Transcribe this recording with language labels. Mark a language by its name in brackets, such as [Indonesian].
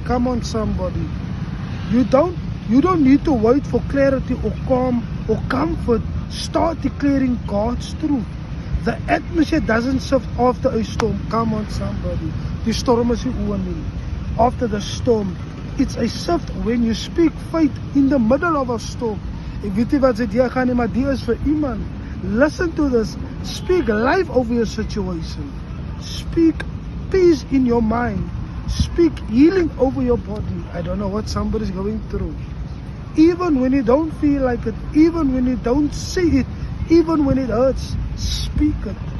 [English] Come on, somebody. You don't need to wait for clarity or calm or comfort. Start declaring God's truth. The atmosphere doesn't shift after a storm. Come on, somebody. [Afrikaans] Die storm is nie oor nie. [English] After the storm, it's a shift when you speak faith in the middle of a storm. [Afrikaans] Ek weet nie wat sy deur gaan nie, maar die is vir iemand. [English] Listen to this. Speak life over your situation. Speak peace in your mind. Speak healing over your body. I don't know what somebody's going through. Even when you don't feel like it, even when you don't see it, even when it hurts, speak it.